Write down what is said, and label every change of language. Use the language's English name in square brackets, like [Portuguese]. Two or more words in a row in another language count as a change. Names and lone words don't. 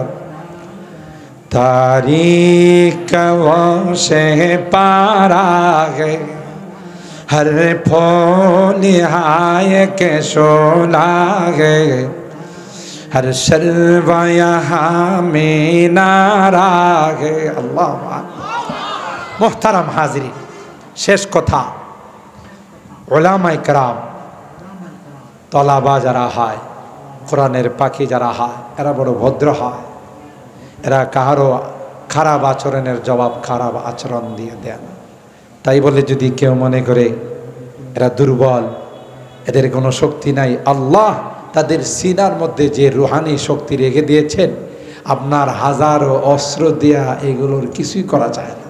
[Urdu] تاریخ وہ شہ پارا ہے، ہر پھول ہائے کے شعلہ ہے، ہر شربہ یہاں مینارہ ہے۔ اللہ محترم حاضرین، [Bangla] শেষ কথা, উলামায়ে কেরাম, তলাবা যারা হয়, কোরআনের পাখি যারা হয়, এরা বড় ভদ্র হয়। এরা কাহারও খারাপ আচরণের জবাব খারাপ আচরণ দিয়ে দেয় না। তাই বলে যদি কেউ মনে করে এরা দুর্বল, এদের কোনো শক্তি নাই, আল্লাহ তাদের সিনার মধ্যে যে রুহানি শক্তি রেখে দিয়েছেন, আপনার হাজারো অস্ত্র দিয়া এগুলোর কিছুই করা যায় না।